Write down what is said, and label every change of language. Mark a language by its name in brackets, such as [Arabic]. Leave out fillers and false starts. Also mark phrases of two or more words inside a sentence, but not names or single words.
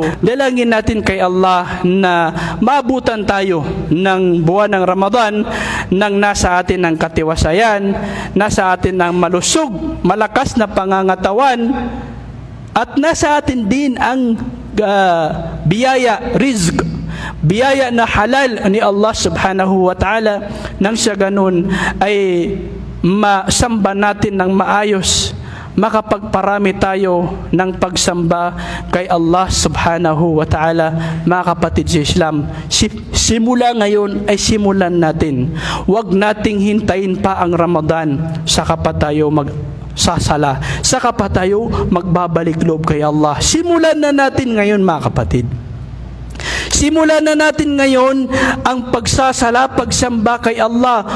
[Filipino] Dalangin natin kay Allah na maabutan tayo ng buwan ng Ramadan nang nasa atin ang katiwasayan, nasa atin ang malusog, malakas na pangangatawan, at nasa atin din ang biyaya, rizq, biyaya na halal ni Allah [Arabic] سبحانه وتعالى, [Filipino] nang sa ganun ay masamba natin ng maayos, makapagparami tayo ng pagsamba kay Allah [Arabic] سبحانه وتعالى. [Filipino] Mga kapatid sa Islam, simula ngayon ay simulan natin. Huwag nating hintayin pa ang Ramadan saka pa tayo sasala. Saka pa tayo magbabalik loob kay Allah. Simulan na natin ngayon mga kapatid. Simulan na natin ngayon ang pagsasala, pagsamba kay Allah.